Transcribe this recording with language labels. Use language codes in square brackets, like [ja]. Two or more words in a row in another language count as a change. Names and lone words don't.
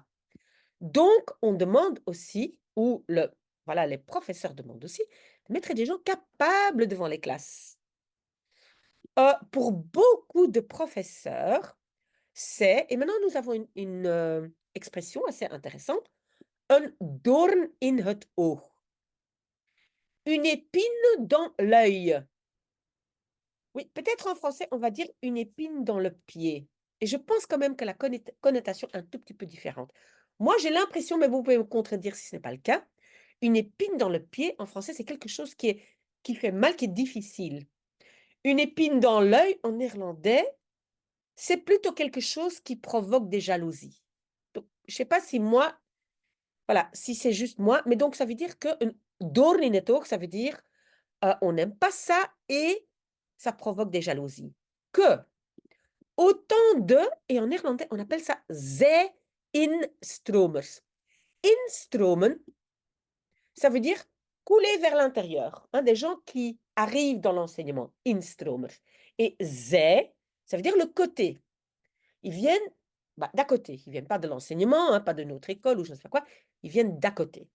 [fr] Donc, on demande aussi, ou voilà, les professeurs demandent aussi, de mettre des gens capables devant les classes. Pour beaucoup de professeurs, et maintenant nous avons une expression assez intéressante, un [nl] doorn in het oog. [fr] Une épine dans l'œil. Oui, peut-être en français, on va dire une épine dans le pied. Et je pense quand même que la connotation est un tout petit peu différente. Moi, j'ai l'impression, mais vous pouvez me contredire si ce n'est pas le cas, une épine dans le pied, en français, c'est quelque chose qui fait mal, qui est difficile. Une épine dans l'œil, en néerlandais, c'est plutôt quelque chose qui provoque des jalousies. Donc, je sais pas si moi, voilà, si c'est juste moi, mais donc ça veut dire que [nl] een doorn in het oog, [fr] ça veut dire, on n'aime pas ça et ça provoque des jalousies. Que autant de, et en néerlandais, on appelle ça zij-instromers. Instromen, ça veut dire couler vers l'intérieur, hein, des gens qui arrivent dans l'enseignement, instromers. Et zij, ça veut dire le côté. Ils viennent bah, d'à côté. Ils viennent pas de l'enseignement, hein, pas de notre école ou je ne sais pas quoi. Ils viennent d'à côté.